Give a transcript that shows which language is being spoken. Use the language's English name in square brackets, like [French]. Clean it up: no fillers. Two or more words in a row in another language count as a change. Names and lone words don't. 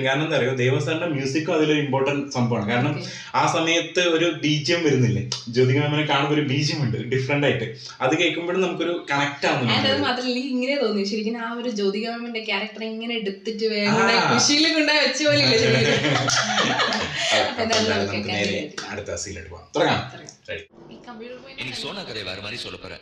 [Malayalam] കാരണം എന്താ പറയുക, ദേവസാറിന്റെ മ്യൂസിക്കും അതിലൊരു ഇമ്പോർട്ടന്റ് സംഭവമാണ്. കാരണം ആ സമയത്ത് ഒരു BGM വരുന്നില്ലേ, ജ്യോതിക മാമിനെ കാണുമ്പോൾ ഒരു BGM ഉണ്ട് ഡിഫറെന്റ് ആയിട്ട്, അത് കേൾക്കുമ്പോഴും നമുക്കൊരു കണക്ട് ആവുന്നുണ്ട്. അത് മാത്രമല്ല ഇങ്ങനെ തോന്നി ശരിക്കും ആ ഒരു ജ്യോതിക മാമിന്റെ ക്യാരക്ടർ ഇങ്ങനെ എടുത്തിട്ട് കൃഷിയിൽ കൊണ്ടുപോയി വെച്ച പോലെ ഇല്ല. [Tamil] அடுத்த சீன் போலாம். தொடங்க. இன்னைக்கு சோனா கதை வேற மாதிரி சொல்ல போறேன்.